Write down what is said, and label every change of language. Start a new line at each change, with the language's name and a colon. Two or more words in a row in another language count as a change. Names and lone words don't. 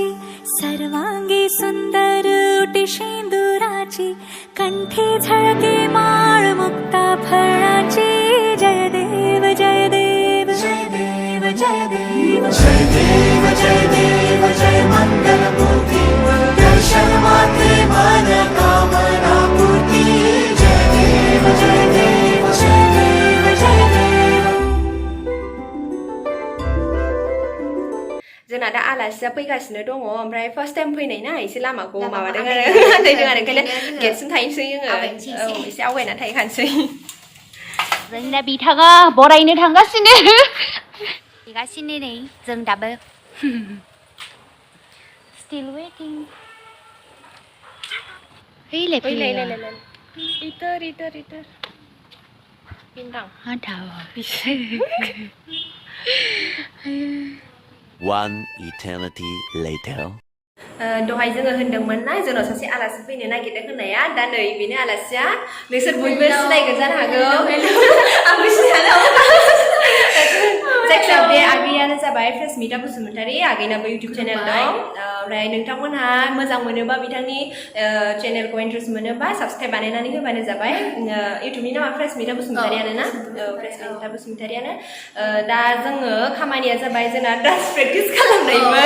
Marathi: सर्वांगी सुंदर उटी शेंदुराची कंठे झळके माळ मुक्ता फळाची जय देव जय देव जय देव जय देव जय देव जय देव जय मंगलमूर्ती दर्शन मात्रे मन कामना पूर्ती जय देव जय देव जय देव जय देव
Bodo: जोंना दा आलासिया फैगासिनो दङ ओमफ्राय
English: first time
Bodo: फैनाय ना एसे लामाखौ माबादों आरो ओंखायनो गेटसिम थाहैनोसै जोङो एसे आवगायना थाहैखानोसै जोंना बिथाङा बरायनो थांगासिनो नै जों दाबो
English: still waiting
Bodo: fैलाय इतर bintang
English: One eternity later.
Bodo: दहाय जोङो होनदोंमोन ना जोंनाव सासे आलासि फैनो नागिरदों होननाया दा नै बेनो आलासिया नोंसोर बयबो सिनायगोन जानो हागौ आंबो सिनायला जायखिजाया बे आगैयानो जाबाय फ्रेशमिता बसुमतारी आगैनाबो
English: YouTube channel
Bodo: दं ओमफ्राय नोंथांमोनहा मोजां मोनोबा बिथांनि चेनेलखौ इन्ट्रेस्ट मोनोबा साबसक्राइब बानायनानै होबानो जाबाय इउटुबनि नामा फ्रेशमिता बसुमतारियानो ना फ्रेशमिता बसुमतारियानो दा जोङो खामानिया जाबाय जोंना
English: dance practice
Bodo: खालामनायमोन